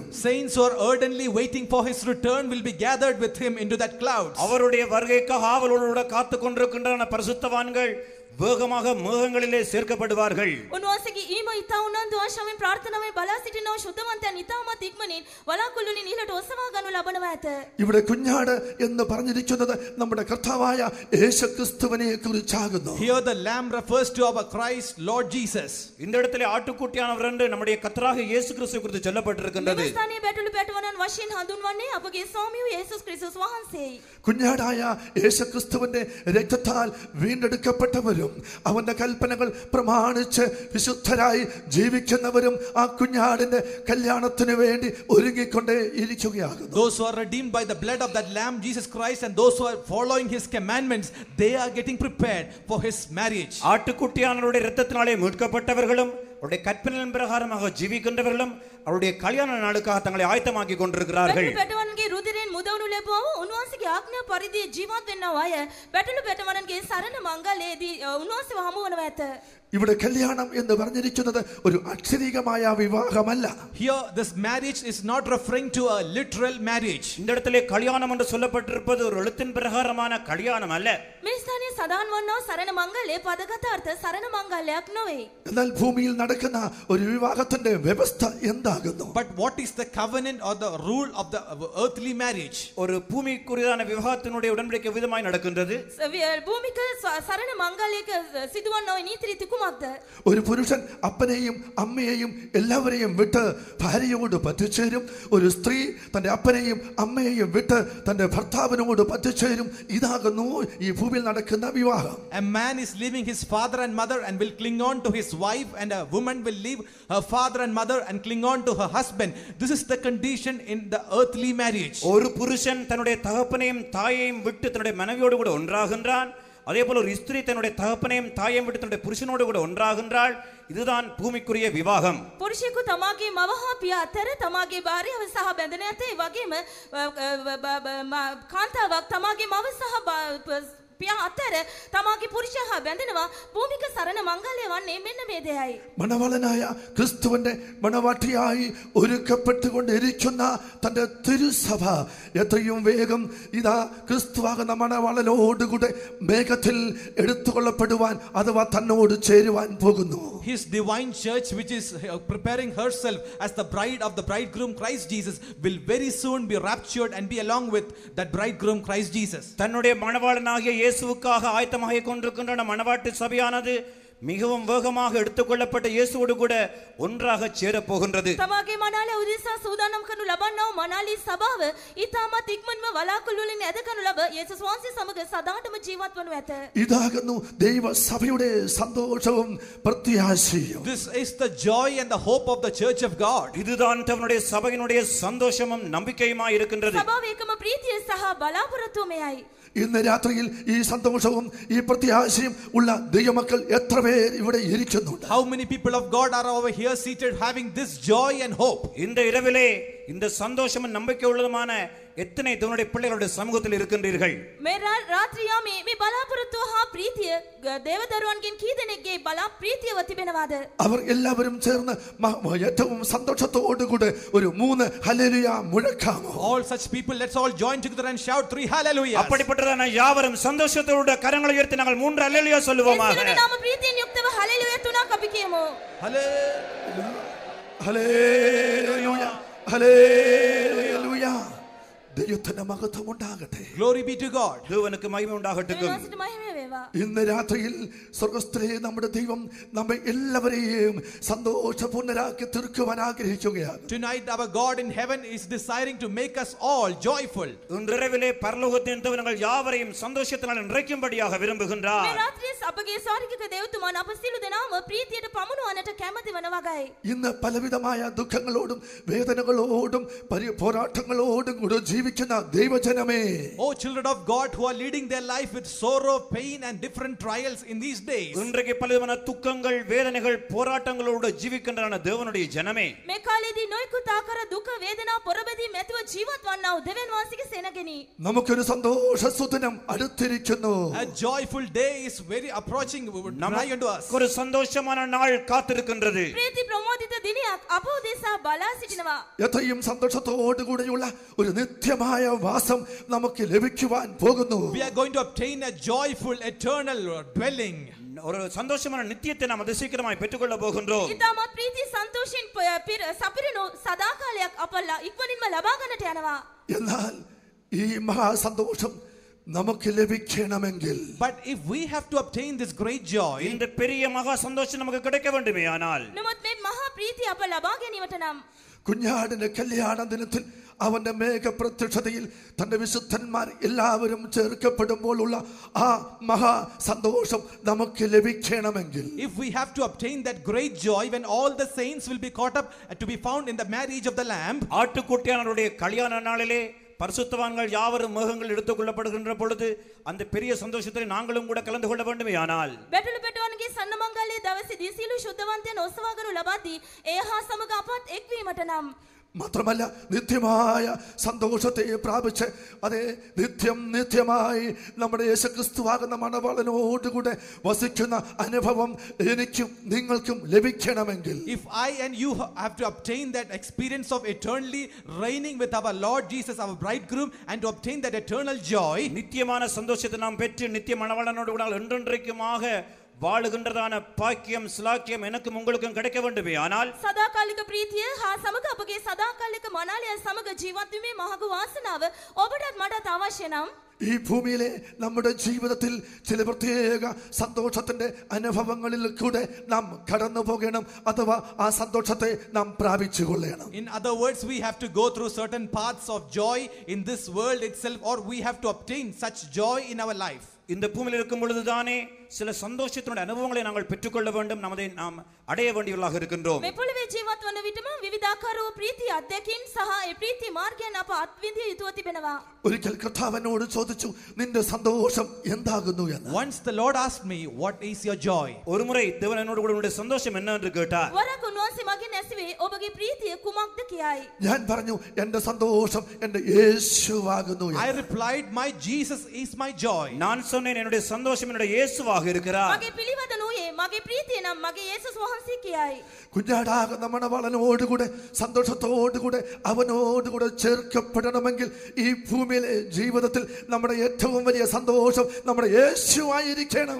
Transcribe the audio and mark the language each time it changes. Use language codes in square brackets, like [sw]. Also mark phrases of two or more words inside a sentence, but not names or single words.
[en] Saints who are ardently waiting for his return will be gathered with him into that clouds. [ta] அவருடைய வருகைக்காக ஆவலோடு காத்துக் கொண்டிருக்கின்ற பரிசுத்தவான்கள் வேகமாக மேகங்களிலே சேர்க்கப்படுவார்கள். [si] උන්වහන්සේගේ ඊම ඉතා උනන්දු ආශාවෙන් ප්‍රාර්ථනාවෙන් බලා සිටින ශුද්ධවන්තයන් ඉතාමත් ඉක්මනින් වලාකුළු වලින් ඉහළට ඔසවා ගනු ලබනවා ඇත. [ml] ഇവിടെ കുഞ്ഞാട് എന്ന് പറഞ്ഞിരിക്കുന്നത് നമ്മുടെ കർത്താവായ യേശുക്രിസ്തുവിനെ കുറിച്ചാകുന്നു. [en] Here the lamb refers to our Christ, Lord Jesus. [ta] இந்த இடத்திலே ஆட்டுக்குட்டியானவர் என்று நம்முடைய கர்த்தராகிய இயேசு கிறிஸ்து குறித்து சொல்லப்பட்டிருக்கின்றது. [si] මේ ස්ථානයේ බැටළු පැටවන්නන් වශයෙන් හඳුන්වන්නේ අපගේ ස්වාමී වූ යේසුස් ක්‍රිස්තුස් වහන්සේයි. [ml] കുഞ്ഞാടായ യേശുക്രിസ്തുവിന്റെ രക്തത്താൽ വീണ്ടെടുക്കപ്പെട്ടവരും ജീവിക്കുന്നവരും അവന്റെ കൽപ്പനകൾ പ്രമാണിച്ച് വിശുദ്ധരായി ജീവിക്കുന്നവരും ആ കുഞ്ഞാടിന്റെ കല്യാണത്തിന് വേണ്ടി ഒരുങ്ങിക്കൊണ്ടേ ഇരിക്കുകയാകുന്നു. [en] Those who are redeemed by the blood of that Lamb, Jesus Christ, and those who are following His commandments, they are getting prepared for His marriage. [ta] ஆட்டுக்குட்டியானவருடைய இரத்தத்தினாலே மீட்கப்பட்டவர்களும் அவருடைய கற்பனையின் பிரகாரமாக ஜீவிக்கின்றவர்களும் அவருடைய கல்யாண நாளுக்காக தங்களை ஆயத்தமாக்கி கொண்டிருக்கிறார்கள். [si] පැටවන්ගේ රුධිරෙන් මුදවනු ලැබුවම උන්වහන්සේගේ ආඥා පරිදි ජීවත් වෙන්නව අය බැටළු පැටවන්ගේ සරණ මංගලයේදී උන්වහන්සේව හමු වනවා ඇත. [ml] ഇവിടെ കല്യാണം എന്ന് പറഞ്ഞിരിക്കുന്നത് ഒരു അക്ഷരീകമായ വിവാഹമല്ല. [en] Here this marriage is not referring to a literal marriage. [ta] இந்த இடத்திலே கல்யாணம் என்று சொல்லப்பட்டிருப்பது ஒரு எழுத்தின் பிரகாரமான கல்யாணம் அல்ல. [si] මේ ස්ථානයේ සදාන් වන්නා සරණ මංගලයේ පදගත අර්ථ සරණ මංගලයක් නොවේ. [ml] എന്നാൽ ഭൂമിയിൽ നടക്കുന്ന ഒരു വിവാഹത്തിന്റെ വ്യവസ്ഥ എന്താകുന്നു? [en] But what is the covenant or the rule of the earthly marriage? [ta] ஒரு பூமிக்குரியதான விவாகத்தினுடைய உடன்படிக்கை விதமாய் நடக்கின்றது. [si] භූමික සරණ මංගලයක සිදුවන්නව නීති රීති කුමක්ද? [ml] ഒരു പുരുഷൻ അപ്പനെയും അമ്മയെയും എല്ലാവരെയും വിട്ട് ഭാര്യയോട് പറ്റിച്ചേരും. ഒരു സ്ത്രീ തന്റെ അപ്പനെയും അമ്മയെയും വിട്ട് തന്റെ ഭർത്താവിനോട് പറ്റിച്ചേരും. ഇതാകുന്നു ഈ ഭൂമിയിൽ നടക്കുന്ന വിവാഹം. [en] A man is leaving his father and mother and will cling on to his wife, and a woman will leave her father and mother and cling on to her husband. This is the condition in the earthly marriage. [ta] ஒரு புருஷன் தன்னுடைய தகப்பனையும் தாயையும் விட்டு தன்னுடைய மனைவியோடு கூட ஒன்றாகின்றான். அதே போல ஒரு ஸ்திரீ தன்னுடைய தகப்பனையும் தாயையும் விட்டு தன்னுடைய புருஷனோடு கூட ஒன்றாகின்றாள். இதுதான் பூமிக்குரிய விவாகம். [si] පුරුෂයෙකු තමාගේ මව හා පියා අතර තමාගේ භාර්යාව සහ බැඳෙන ඇත. ඒ වගේම කාන්තාවක් තමාගේ මව සහ පියා අතර තමාගේ පුරුෂයා හා බැඳෙනවා. භූමික සරණ මංගලය වන්නේ මෙන්න මේ දෙයයි. [ml] മണവാളനായ ക്രിസ്തുവിന്റെ മണവാട്ടിയായി ഒരുക്കപ്പെട്ടുകൊണ്ടിരിക്കുന്ന തന്റെ തിരുസഭ എത്രയും വേഗം ഇതാ ക്രിസ്തുവാകുന്ന മണവാളനോടുകൂടെ മേഘത്തിൽ എടുത്തുകൊള്ളപ്പെടുവാൻ അഥവാ തന്നോട് ചേരുവാൻ പോകുന്നു. [en] His divine church, which is preparing herself as the bride of the bridegroom Christ Jesus, will very soon be raptured and be along with that bridegroom Christ Jesus. [ta] தன்னுடைய மணவாளனாகிய இயேசுவுக்காக ஆயத்தமாகிக் கொண்டிருக்கின்ற மணவாட்டி சபையானது மிகவும் வேகமாக எடுத்துக்கொள்ளப்பட்ட இயேசுவோடு கூட ஒன்றாக சேர போகின்றது. [si] තමාගේ මනාලය උදෙසා සූදානම් කරනු ලබන්නව මනාලී සභාව ඊටමත් ඉක්මනම වලාකුළු වලින් ඇද කරනු ලබ යේසුස් වහන්සේ සමග සදාටම ජීවත් වනු ඇත. [ml] ഇതാകുന്നു ദൈവ സഭയുടെ സന്തോഷവും പ്രത്യാശയും. [en] This is the joy and the hope of the church of God. [ta] இதுதான் தன்னுடைய சபையினுடைய சந்தோஷமும் நம்பிக்கையுமாய் இருக்கின்றது. [si] සභාවේ එකම ප්‍රීතිය සහ බලාපොරොත්තුව මෙයයි. [ml] ഇന്ന് രാത്രിയിൽ ഈ സന്തോഷവും ഈ പ്രത്യാശയും ഉള്ള ദൈവമക്കൾ എത്ര പേർ ഇവിടെ ഇരിക്കുന്നുണ്ട്? [en] How many people of God are over here seated having this joy and hope? [ta] இந்த இரவிலே இந்த சந்தோஷமும் நம்பிக்கை உள்ளதுமான எத்தனை தேவனுடைய பிள்ளைகளுடைய சமூகத்தில் இருக்கின்றீர்கள்? [si] මේ රාත්‍රියා මේ බලාපොරොත්තුව හා ප්‍රීතිය දේවදරුවන්ගෙන් කී දෙනෙක්ගේ බලා ප්‍රීතියව තිබෙනවාද? [ml] അവർ എല്ലാവരും ചേർന്ന് ഏറ്റവും സന്തോഷത്തോടുകൂടെ ഒരു 3 ഹല്ലേലൂയ മുഴക്കാമോ? [en] All such people, let's all join together and shout 3 hallelujah. [ta] அப்படிப்பட்டதான யாவரும் சந்தோஷத்தோடு கரங்களை உயர்த்தி நாங்கள் 3 ஹல்லேலூயா சொல்லுவோமாக. [si] ඒ සියලු නාම ප්‍රීතියෙන් යුක්තව හලෙලුයා 3ක් අපි කියමු. [ml] ഹല്ലേലൂയ ഹല്ലേലൂയ. ദൈവത്തിന്റെ മഹത്വം ഉണ്ടാകട്ടെ. [en] Glory be to God. [ta] தேவனுக்கு மகிமை உண்டாகட்டும். [si] දෙවියන්ට මහිම වේවා. [ml] ഇന്ന് രാത്രിയിൽ സ്വർഗ്ഗസ്ഥലേ നമ്മുടെ ദൈവം നമ്മെ എല്ലാവരെയും സന്തോഷപൂർണ്ണരാക്കി തീർക്കുവാൻ ആഗ്രഹിക്കുകയാണ്. [en] Tonight our God in heaven is desiring to make us all joyful. [ta] இன்றிரவிலே பரலோகத்தின் தேவர்கள் யாவரையும் சந்தோஷத்தினால் நிறைக்கும்படியாக விரும்புகின்றார். [si] මේ රාත්‍රියේ අපගේ ස්වර්ගික දේවතුමන් අප සියලු දෙනාම ප්‍රීතියට පමුණුවන්නට කැමති වන වගයි. [ml] ഇന്ന് പലവിധമായ ദുഃഖങ്ങളോടും വേദനകളോടും പോരാട്ടങ്ങളോടും കൂടെ ജീവിക്കുന്ന ദൈവജനമേ, [en] Oh children of God who are leading their life with sorrow, pain and different trials in these days. [ta] இன்றைக்கு பலவிதமான துக்கங்கள் வேதனைகள் போராட்டங்களோடு ஜீவிக்கின்றன தேவனுடைய ஜனமே. [si] මේ කාලේදී නොයෙකුත් ආකාර දුක වේදනා පොරබදී මැතිව ජීවත් වන්නා වූ දෙවියන් වහන්සේගේ සෙනගෙනි. [ml] നമുക്കൊരു സന്തോഷസുദിനം അടുത്തിരിക്കുന്നു. [en] A joyful day is very approaching nigh unto us. [ta] ஒரு சந்தோஷமான நாள் காத்திருக்கின்றது. [si] ප්‍රීති ප්‍රමෝදිත දිනයක් අප උදෙසා බලා සිටිනවා. [ml] എത്രയും സന്തോഷത്തോടുകൂടിയുള്ള ഒരു നിത്യമായ വാസം നമുക്ക് ലഭിക്കുവാൻ പോകുന്നു. [en] We are going to obtain a joyful eternal dwelling. [ta] ஒரு சந்தோஷமான நித்தியத்தை நாம் அதிசீக்கிரமாய் பெற்றுக்கொள்ள போகின்றோம். [si] ඉතාමත් ප්‍රීති සන්තෝෂෙන් සපිරණු සදාකාලයක් අප ඉක්මනින්ම ලබා ගන්නට යනවා. [ml] എന്നാൽ ഈ മഹാസന്തോഷം നമുക്ക് ലഭിക്കണമെങ്കിൽ, [en] But if we have to obtain this great joy, [ta] இந்த பெரிய மகா சந்தோஷம் நமக்கு கிடைக்க வேண்டுமேயானால் [si] නමුත් මේ මහා ප්‍රීතිය අප ලබා ගැනීමට නම් [ml] കുഞ്ഞാടിന്റെ കല്യാണ ദിനത്തിൽ അവന്റെ മേഘപ്രത്യക്ഷതയിൽ തന്റെ വിശുദ്ധന്മാർ എല്ലാവരും ചേർക്കപ്പെടുമ്പോഴുള്ള ആ മഹാ സന്തോഷം നമുക്ക് ലഭിക്കണമെങ്കിൽ, [en] if we have to obtain that great joy when all the saints will be caught up to be found in the marriage of the Lamb, [ta] ஆட்டுக்குட்டியானவருடைய கல்யாண நாளிலே பரிசுத்தவான்கள் யாவரும் மேகங்கள் எடுத்துக் கொள்ளப்படுகின்ற பொழுது அந்த பெரிய சந்தோஷத்தில் நாங்களும் கூட கலந்து கொள்ள வேண்டுமேயானால், [si] බැටළු පෙටවන්ගේ සන්නමංගල්‍යයේ දවසේදී සියලු ශුද්ධවන්තයන් ඔසවා ගනු ලබද්දී ඒ හා සමග අපත් එක්වීමට නම්, [ml] മാത്രമല്ല നിത്യമായ സന്തോഷത്തെ പ്രാപിച്ച് അതേ നിത്യമായി നമ്മുടെ യേശുക്രിസ്തുവാകുന്ന മണവാളനോടുകൂടെ വസിക്കുന്ന അനുഭവം എനിക്കും നിങ്ങൾക്കും ലഭിക്കണമെങ്കിൽ, [en] if I and you have to obtain that experience of eternally reigning with our Lord Jesus, our bridegroom, and to obtain that eternal joy, [ta] நித்தியமான சந்தோஷத்தை நாம் பெற்று நித்திய மணவாளனோடு கூட என்றென்றைக்குமாக வாழுகின்றதான பாக்கியம் ஸ்லாக்கியம் எனக்கும் உங்களுக்கும் கிடைக்க வேண்டுமே. ஆனால் [si] සදාකාලික ප්‍රීතිය හා සමග අපගේ සදාකාලික මනාලය සමග ජීවත් වීමේ මහඟු වාසනාව ඔබටත් මටත් අවශ්‍ය නම්, [ml] ഈ ഭൂമിയിലെ നമ്മുടെ ജീവിതത്തിൽ ചില പ്രത്യേക സന്തോഷത്തിന്റെ അനുഭവങ്ങളിൽ കൂടെ നാം കടന്നു പോകണം, അഥവാ ആ സന്തോഷത്തെ നാം പ്രാപിച്ചു കൊള്ളണം. [en] in other words, we have to go through certain paths of joy in this world itself, or we have to obtain such joy in our life. [ta] இந்த பூமியில் இருக்கும் பொழுதுதானே சில சந்தோஷத்தினுடைய அனுபவங்களை நாங்கள் பெற்றுக்கொள்ள வேண்டும், நாம் அடைய வேண்டியவர்களாக இருக்கின்றோம். [si] මේ පොළවේ ජීවත් වන විටම විවිධාකාර වූ ප්‍රීති අධ්‍යක්ීම් සහ ඒ ප්‍රීති මාර්ගයන් අප අත්විඳිය යුතුව තිබෙනවා. [ml] ഒരിക്കൽ കർത്താവിനോട് ചോദിച്ചു, നിന്റെ സന്തോഷം എന്താകുന്നു എന്ന്. [en] Once the Lord asked me, what is your joy? [ta] ஒருமுறை தேவன் என்னோடு கூட உன்னுடைய சந்தோஷம் என்ன என்று கேட்டார். [si] වරක් උන්වහන්සේ මගෙන් ඇසුවේ ඔබගේ ප්‍රීතිය කුමක්ද කියයි. [ml] ഞാൻ പറഞ്ഞു, എന്റെ സന്തോഷം എന്റെ യേശുവാകുന്നു എന്ന്. [en] I replied, my Jesus is my joy. [ta] நான் சொன்னேன், என்னுடைய சந்தோஷம் என்னுடைய இயேசுவாக இருக்கிறார். [si] මගේ පිළිවදනුයේ මගේ ප්‍රීතිය නම් මගේ යේසුස් වහන්සේ කියයි. [ml] കുഞ്ഞാടാകുന്ന മണവാളനോടുകൂടെ സന്തോഷത്തോടുകൂടെ അവനോടുകൂടെ ചേർക്കപ്പെടണമെങ്കിൽ ഈ ഭൂമിയിലെ ജീവിതത്തിൽ നമ്മുടെ ഏറ്റവും വലിയ സന്തോഷം നമ്മുടെ യേശുവായിരിക്കണം.